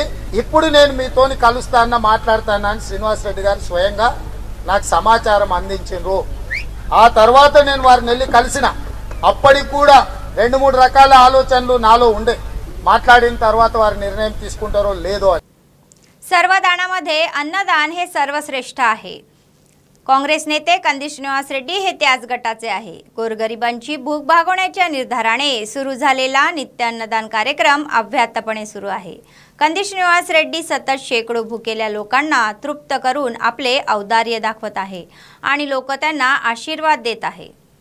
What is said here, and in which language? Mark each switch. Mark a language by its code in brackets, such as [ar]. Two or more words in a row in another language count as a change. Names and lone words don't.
[te] ఇప్పుడు నేను మీతోని కలుస్తానని మాట్లాడతానని శ్రీనివాస్ రెడ్డి గారు స్వయంగా నాకు సమాచారం అందించారు। ఆ తర్వాత నేను వారిని వెళ్ళి కలిసిన అప్పటికి కూడా 2-3 రకాల ఆలోచనలు నాలో ఉండే। మాట్లాడిన తర్వాత వారు నిర్ణయం తీసుకుంటారో లేదో అని। [mr] सर्वदानामध्ये अन्नदान हे सर्वश्रेष्ठ आहे। काँग्रेस नेते कंदी श्रीनिवास रेड्डी हे त्याच गटाचे आहे। गोरगरिबांची भूक भागवण्याच्या निर्धाराने सुरू झालेला नित्य अन्नदान कार्यक्रम अव्याहतपणे सुरू आहे। कंदी श्रीनिवास रेड्डी सतत शेकडो भुकेल्या लोकांना तृप्त करून आपले औदार्य दाखवत आहे आणि लोक त्यांना आशीर्वाद देत आहे।